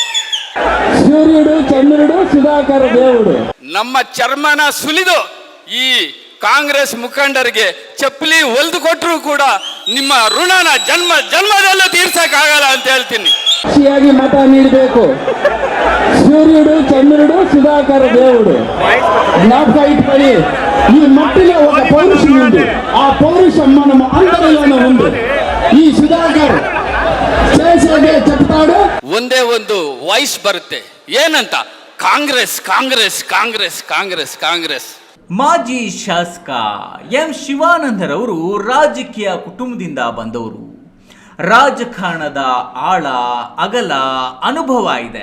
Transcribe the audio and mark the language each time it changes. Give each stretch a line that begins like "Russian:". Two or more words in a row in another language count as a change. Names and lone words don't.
Telugu: సూర్యుడు చంద్రుడు ಸುಧಾಕರ್ దేవుడు.
Kannada: ನಮ್ಮ ಚರ್ಮನ ಸುಲಿದು ಈ ಕಾಂಗ್ರೆಸ್ ಮುಖಂಡರಿಗೆ ಚಪ್ಪಲಿ ಹೊಲಿದು ಕೊಟ್ಟರು ಕೂಡ ನಿಮ್ಮ ಋಣನ ಜನ್ಮದಲ್ಲೂ ತೀರ್ಸಕ್ಕಾಗಲ್ಲ ಅಂತ ಹೇಳ್ತೀನಿ. ಮತ ನೀಡಬೇಕು.
Telugu: సూర్యుడు చంద్రుడు సుధాకర్ దేవుడు. జ్ఞాపకం ఇట్టుకొని ఈ మట్టిలో ఒక పౌరుషం ఉంది. ఆ పౌరుషం మనం అందరిలోనూ ఉంది. ఈ సుధాకర్ చేసేదే చెప్తాడు.
Kannada: ಒಂದೇ ಒಂದು ವಾಯ್ಸ್ ಬರುತ್ತೆ, ಏನಂತ? ಕಾಂಗ್ರೆಸ್ ಕಾಂಗ್ರೆಸ್ ಕಾಂಗ್ರೆಸ್ ಕಾಂಗ್ರೆಸ್ ಕಾಂಗ್ರೆಸ್. ಮಾಜಿ ಶಾಸಕ ಎಂ ಶಿವಾನಂದರವರು ರಾಜಕೀಯ ಕುಟುಂಬದಿಂದ ಬಂದವರು. ರಾಜಕಾರಣದ ಆಳ ಅಗಲ ಅನುಭವ ಇದೆ.